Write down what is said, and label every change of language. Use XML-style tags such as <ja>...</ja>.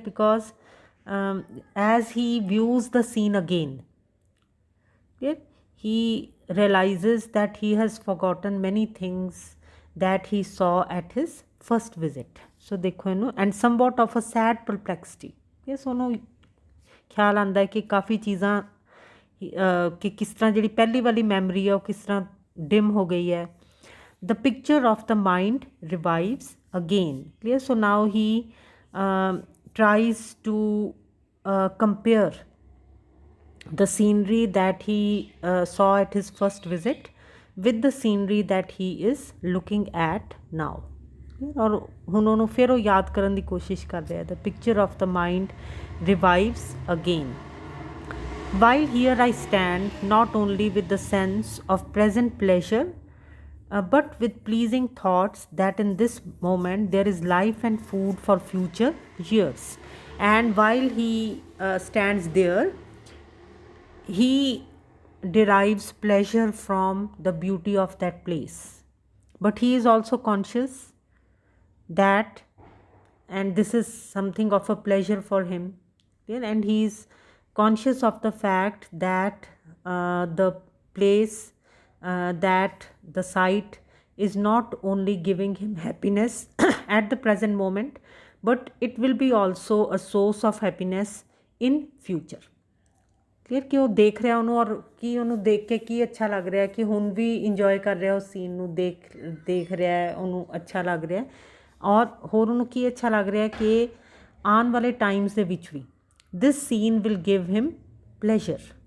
<en>Because as he views the scene again, he realizes that he has forgotten many things that he saw at his first visit. So</en> <pa>देखो इनू</pa> <en>and somewhat of a sad perplexity.</en> <pa>Yes, ਉਹਨੂੰ ਖਿਆਲ ਆਉਂਦਾ ਹੈ ਕਿ ਕਾफ़ी ਚੀਜ਼ਾਂ ਕਿ ਕਿਸ ਤਰ੍ਹਾਂ ਜਿਹੜੀ ਪਹਿਲੀ ਵਾਲੀ ਮੈਮਰੀ ਹੈ ਉਹ ਕਿਸ ਤਰ੍ਹਾਂ ਡਿਮ ਹੋ ਗਈ ਹੈ.</pa> <en>The picture of the mind revives again. Clear? So now he tries to compare the scenery that he saw at his first visit with the scenery that he is looking at now.</en> <pa>और ਹੁਣ ਉਹਨੂੰ ਫਿਰ ਉਹ ਯਾਦ ਕਰਨ ਦੀ ਕੋਸ਼ਿਸ਼ ਕਰ ਰਿਹਾ.</pa> <en>The picture of the mind revives again. While here I stand, not only with the sense of present pleasure, but with pleasing thoughts that in this moment there is life and food for future years. And while he stands there, he derives pleasure from the beauty of that place, but he is also conscious that, and this is something of a pleasure for him, and he is conscious of the fact that the place, that the site is not only giving him happiness at the present moment, but it will be also a source of happiness in future.</en> <pa>Clear ਕਿ ਉਹ ਦੇਖ ਰਿਹਾ ਉਹਨੂੰ, ਔਰ ਕੀ ਉਹਨੂੰ ਦੇਖ ਕੇ ਕੀ ਅੱਛਾ ਲੱਗ ਰਿਹਾ ਕਿ ਹੁਣ ਵੀ ਇੰਜੋਏ ਕਰ ਰਿਹਾ ਉਸ ਸੀਨ ਨੂੰ, ਦੇਖ ਰਿਹਾ ਉਹਨੂੰ ਅੱਛਾ ਲੱਗ ਰਿਹਾ, ਔਰ ਹੋਰ ਉਹਨੂੰ ਕੀ ਅੱਛਾ ਲੱਗ ਰਿਹਾ ਕਿ ਆਉਣ ਵਾਲੇ ਟਾਈਮਸ ਦੇ ਵਿੱਚ ਵੀ</pa> <en>This scene will give him pleasure.</en>